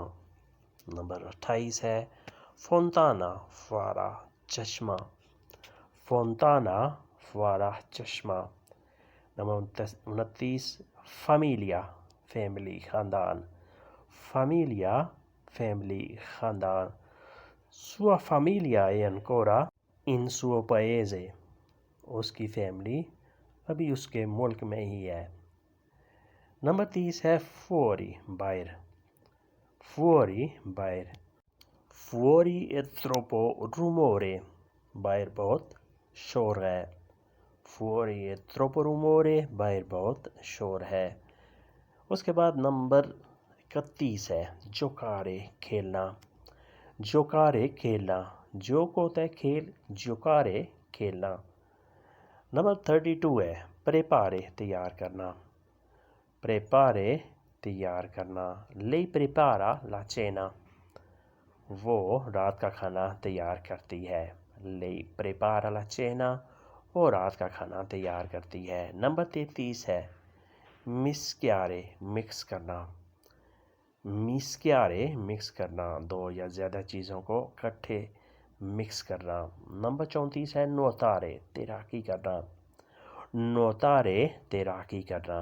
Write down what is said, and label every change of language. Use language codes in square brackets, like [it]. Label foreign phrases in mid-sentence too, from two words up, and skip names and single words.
[ur] نمبر 28 ہے فونتانا، فوارہ، چشمہ، فونتانا فوارہ، چشمہ۔ نمبر 29 فیملیا، فیملی، خاندان، فیملیا فیملی، خاندان۔ [it] sua famiglia è ancora in suo paese، [ur] اس کی فیملی ابھی اس کے ملک میں ہی ہے۔ نمبر 30 ہے fuori باہر، fuori باہر، [it] fuori è troppo rumore [ur] باہر بہت شور ہے، [it] fuori è troppo rumore [ur] باہر بہت شور ہے۔ اس کے بعد نمبر 31 ہے giocare کھیلنا، giocare کھیلنا، جوک ہوتا ہے کھیل، giocare کھیلنا۔ نمبر 32 ہے preparare تیار کرنا، preparare تیار کرنا، [it] lei prepara la cena [ur] وہ رات کا کھانا تیار کرتی ہے، [it] lei prepara la cena [ur] وہ رات کا کھانا تیار کرتی ہے۔ نمبر 33 ہے mischiare مکس کرنا، mischiare مکس کرنا، دو یا زیادہ چیزوں کو اکٹھے مکس کرنا۔ نمبر 34 ہے nuotare تیراکی کرنا، nuotare تیراکی کرنا۔